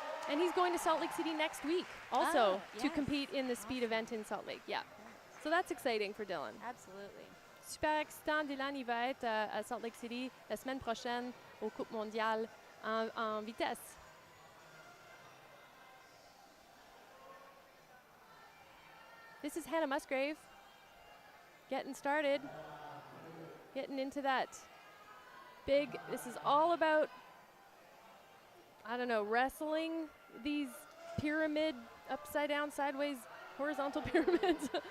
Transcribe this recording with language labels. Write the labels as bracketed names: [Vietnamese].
[English] And he's going to Salt Lake City next week also to yes. compete in the speed event in Salt Lake. Yeah. So that's exciting for Dylan. Absolutely. [French] Super excitant. Dylan, il va être à Salt Lake City la semaine prochaine aux Coupes mondiales en vitesse. [English] This is Hannah Musgrave getting started, getting into that big, this is all about, I don't know, wrestling these pyramid, upside down, sideways, horizontal pyramids.